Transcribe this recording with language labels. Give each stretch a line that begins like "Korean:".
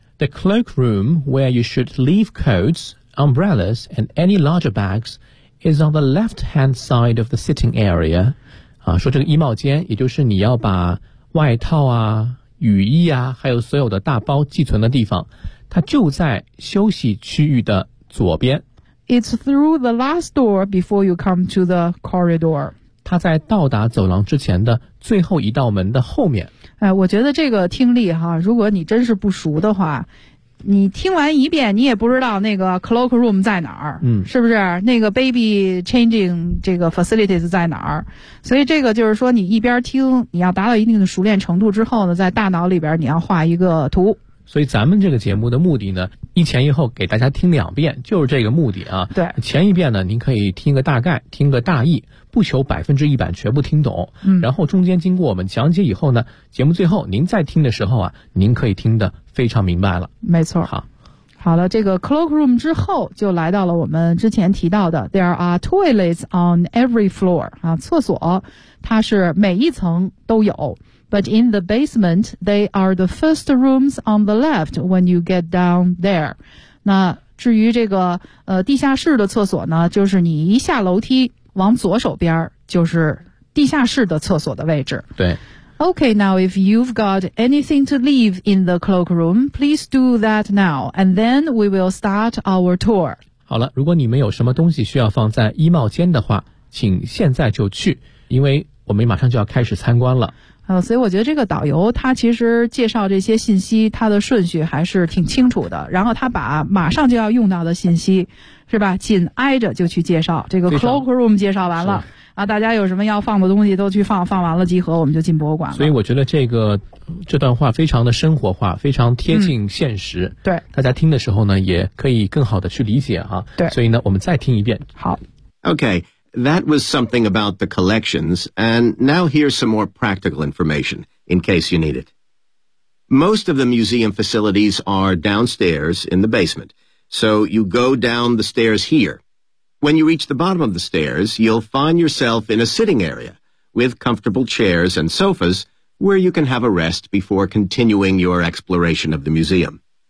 English: ，the cloak room where you should leave coats, umbrellas, and any larger bags is on the left-hand side of the sitting area。
Chinese: 啊，说这个衣帽间，也就是你要把外套啊。雨衣啊，还有所有的大包寄存的地方，它就在休息区域的左边。
English: It's through the last door before you come to the corridor.
Chinese: 它在到达走廊之前的最后一道门的后面。哎，我觉得这个听力哈，如果你真是不熟的话，你听完一遍，你也不知道那个 cloak room 在哪儿，嗯，是不是？那个 baby changing 这个 facilities 在哪儿？所以这个就是说，你一边听，你要达到一定的熟练程度之后呢，在大脑里边你要画一个图。所以咱们这个节目的目的呢，一前一后给大家听两遍，就是这个目的啊。对，前一遍呢，您可以听个大概，听个大意。不求100%全部听懂，然后中间经过我们讲解以后呢，节目最后您再听的时候啊，您可以听得非常明白了。没错。好，好了，这个 cloak room 之后就来到了我们之前提到的
English: there are toilets on every floor
Chinese: 啊，厕所它是每一层都有。
English: But in the basement, they are the first rooms on the left when you get down there.
Chinese: 那至于这个地下室的厕所呢，就是你一下楼梯。往左手边就是地下室的厕所的位置。对。
English: Okay, now if you've got anything to leave in the cloak room, please do that now, and then we will start our tour.
Chinese: 好了，如果你们有什么东西需要放在衣帽间的话，请现在就去，因为我们马上就要开始参观了。所以我觉得这个导游他其实介绍这些信息，他的顺序还是挺清楚的，然后他把马上就要用到的信息是吧？紧挨着就去介绍这个 cloak room， 介绍完了啊，大家有什么要放的东西都去放，放完了集合，我们就进博物馆了。所以我觉得这段话非常的生活化，非常贴近现实。对，大家听的时候呢，也可以更好的去理解啊。对，所以呢，我们再听一遍。好
English: ，Okay, that was something about the collections, and now here's some more practical information in case you need it. Most of the museum facilities are downstairs in the basement. So you go down the stairs here. When you reach the bottom of the stairs, you'll find yourself in a sitting area with comfortable chairs and sofas where you can have a rest before continuing your exploration of the museum.